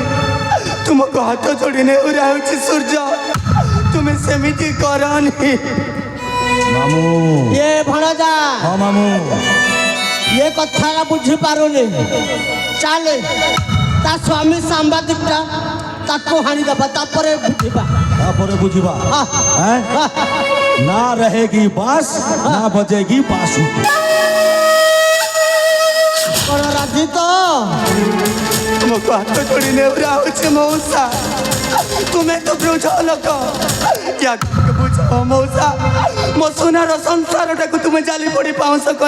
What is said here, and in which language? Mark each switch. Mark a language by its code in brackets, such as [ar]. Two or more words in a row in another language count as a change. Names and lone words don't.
[or] ତୁମକୁ ହାତ ଯୋଡ଼ି ନେହୁରା ହେଉଛି ସୂର୍ଯ୍ୟ, ତୁମେ ସେମିତି କରନି। ମାମୁଁ। ଇଏ ଭଣଜା, ହଁ ମାମୁଁ। ଇଏ କଥାଟା ବୁଝିପାରୁନି। ଚାଲେ ତା ସ୍ୱାମୀ ସାମ୍ବାଦିକଟା, ତାକୁ ହାଣିଦେବା, ତାପରେ ବୁଝିବା। ତାପରେ ବୁଝିବା। हैं? [hi] ना रहेगी बांस, ना बजेगी बांसुरी। [or] କ'ଣ ରାଜି ତ? ତୁମକୁ ହାତ ଯୋଡ଼ି ନେହୁରା ହେଉଛି ମଉସା, ତୁମେ ତ ବୁଝ ଲୋକ। ୟାକୁ ବୁଝ ମଉସା, ମୋ ସୁନାର ସଂସାରଟାକୁ ତୁମେ ଜାଲି ପୋଡ଼ି ପାଉଁଶ କରି।